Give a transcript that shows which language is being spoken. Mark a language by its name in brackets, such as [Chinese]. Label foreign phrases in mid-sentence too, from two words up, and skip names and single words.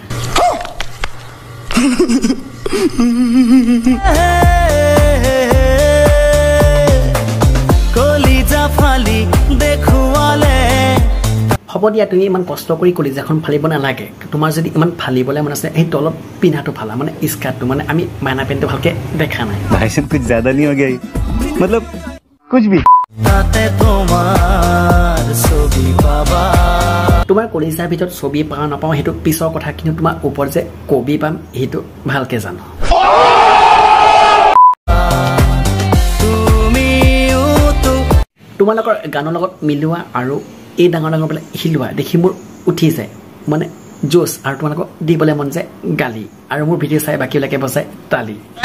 [Assamese] কলিজা ফালি দেখুৱালে হ'ব দিয়া তুমি ইমান কষ্ট কৰি কলিজাখন ফালিব নালাগে তোমাৰ যদি ইমান ফালিবলৈ মন আছে এই তলত পিন্ধাটো ফালা মানে স্কাৰ্টটো মানে আমি মাইনা পেণ্টটো ভালকে দেখা নাই [Hindi] भाई साहब कुछ ज्यादा नहीं हो गया मतलब कुछ भी [Assamese] তোমাৰ কলিজাৰ ভিতৰত ছবি পাওঁ নাপাওঁ সেইটো পিছৰ কথা কিন্তু তোমাৰ ওপৰত যে কবি পাম সেইটো ভালকে জানো তোমালোকৰ গানৰ লগত মিলোৱা আৰু এই ডাঙৰ ডাঙৰ বিলাক হিলোৱা দেখি মোৰ উঠি যায় মানে জোচ আৰু তোমালোকক দিবলৈ মন যায় গালি আৰু মোৰ ভিডিঅ' চাই বাকীবিলাকে বজায় তালি